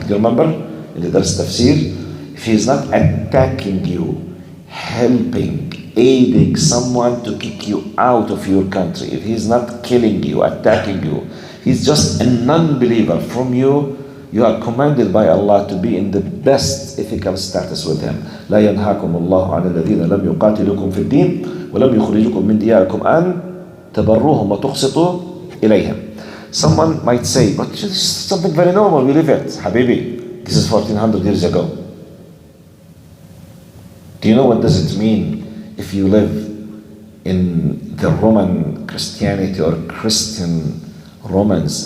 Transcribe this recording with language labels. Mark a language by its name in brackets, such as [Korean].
[English] Do you remember in the Dars Tafsir? If he's not attacking you, helping, aiding someone to kick you out of your country, if he's not killing you, attacking you, he's just a non-believer from you, you are commanded by Allah to be in the best ethical status with him. [Arabic] لا ينهاكم الله عن الذين لم يقاتلوكم في الدين ولم يخرجوكم من دياركم أن تبروهم وتقسطوا إليهم. [English] Someone might say, but this is something very normal, we live it. Habibi, this is 1400 years ago. Do you know what does it mean if you live in the Roman Christianity or Christian Romans?